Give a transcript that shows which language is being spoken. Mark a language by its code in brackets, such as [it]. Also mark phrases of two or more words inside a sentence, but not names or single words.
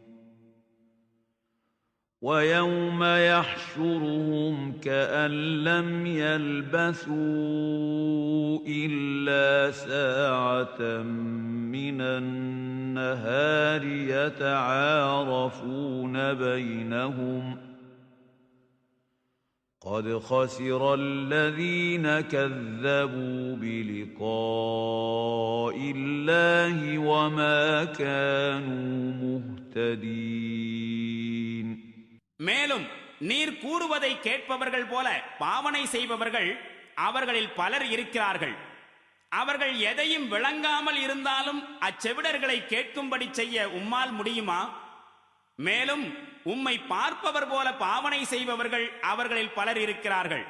[ar] وَيَوْمَ يَحْشُرُهُمْ كَأَنْ لَمْ يَلْبَثُوا إِلَّا سَاعَةً مِنَ النَّهَارِ يَتَعَارَفُونَ بَيْنَهُمْ قَدْ خَسِرَ الَّذِينَ كَذَّبُوا بِلِقَاءِ اللَّهِ وَمَا كَانُوا مُهْتَدِينَ. [ta] மேலும் நீர் கூறுவதை கேட்பவர்கள் போல பாவனை செய்பவர்கள் அவர்களில் பலர் இருக்கிறார்கள். அவர்கள் எதையும் விளங்காமல் இருந்தாலும் அச்செவிடர்களை கேட்கும்படி செய்ய உம்மால் முடியுமா? மேலும் உம்மை பார்ப்பவர் போல பாவனை செய்பவர்கள் அவர்களில் பலர் இருக்கிறார்கள்.